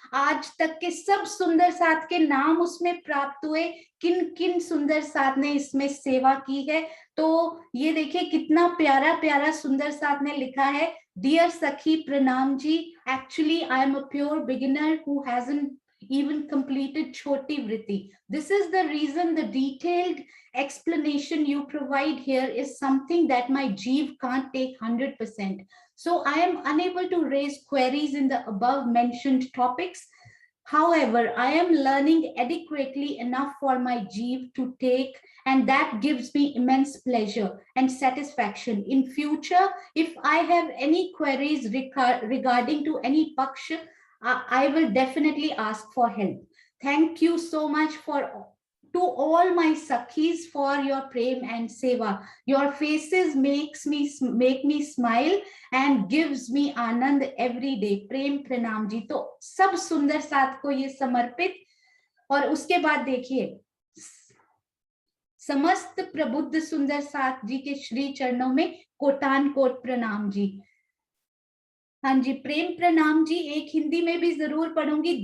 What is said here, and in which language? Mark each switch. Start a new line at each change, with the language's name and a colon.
Hindi: आज तक के सब सुंदर साथ के नाम उसमें प्राप्त हुए, किन किन सुंदर साथ ने इसमें सेवा की है। तो ये देखिए कितना प्यारा प्यारा सुंदर साथ ने लिखा है,
English: Dear सखी प्रणाम जी, actually I am a pure beginner who hasn't even completed Choti Vritti. This is the reason the detailed explanation you provide here is something that my Jeev can't take 100%. So I am unable to raise queries in the above mentioned topics. However, I am learning adequately enough for my Jeev to take, and that gives me immense pleasure and satisfaction. In future, if I have any queries regarding to any paksha, I will definitely ask for help. Thank you so much to all my sakhis for your prem and seva. Your faces make me smile and gives me anand every day.
Hindi: प्रेम प्रणाम जी। तो सब सुंदर साथ को ये समर्पित। और उसके बाद देखिए, समस्त प्रबुद्ध सुंदर साथ जी के श्री चरणों में कोटान कोट प्रणाम जी। हाँ जी, प्रेम प्रणाम जी एक हिंदी में भी जरूर पढ़ूंगी।